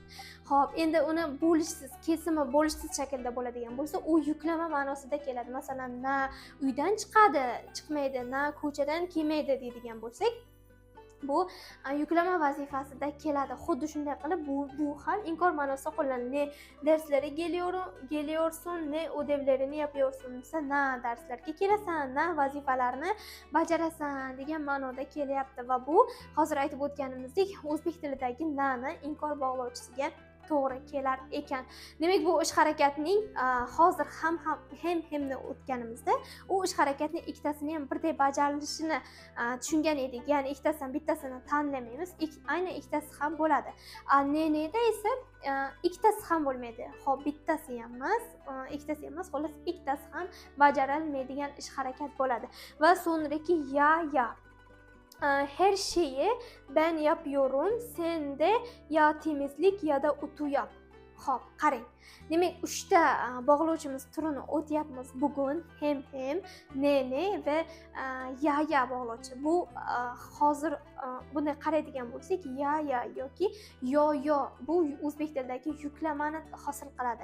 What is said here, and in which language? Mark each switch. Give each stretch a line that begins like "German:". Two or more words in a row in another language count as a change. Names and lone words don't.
Uzbek: Xo'p, endi uni bo'lishsiz, kesimi bo'lishsiz shaklda bo'ladigan bo'lsa, u yuklama ma'nosida keladi. Masalan, na uydan chiqadi, chiqmaydi, na ko'chadan kelmaydi deydigan bo'lsak, bu yuklama vazifasida keladi. Xuddi shunday qilib bu ham inkor ma'nosida qo'llanadi.
Turkish: Ne derslere geliyorsun, ne ödevlerini yapıyorsun
Uzbek: desa, na darslarga kelasan, na vazifalarni bajarasan degan ma'noda kelyapti va bu hozir aytib o'tganimizdek o'zbek tilidagi nani inkor bog'lovchisiga to'g'ri kelar ekan. Demak, bu ish harakatning hozir hemni o'tganimizda u ish harakatning ikkitasini ham birdek bajarilishini tushungan edik. Ya'ni ikkitasidan bittasini tanlamaymiz. Aynan ikkitasi ham bo'ladi. Ne'da esa ikkitasi ham bo'lmaydi. Xo'p, bittasi ham emas, ikkitasi emas, xolos ikkitasi ham bajarilmaydigan ish harakat bo'ladi. Va so'ngraki ya.
Turkish: Her şeyi ben yapıyorum, sen de ya temizlik ya da utu yap.
Uzbek: Xo'p, qarang. Demak, 3 ta bog'lovchimiz turini o'tyapmiz bugun. Hem, ne va ya bog'lovchi. Bu hozir bunday qaraydigan bo'lsak, ya yoki yo bu o'zbek tilidagi yuklamani hosil qiladi.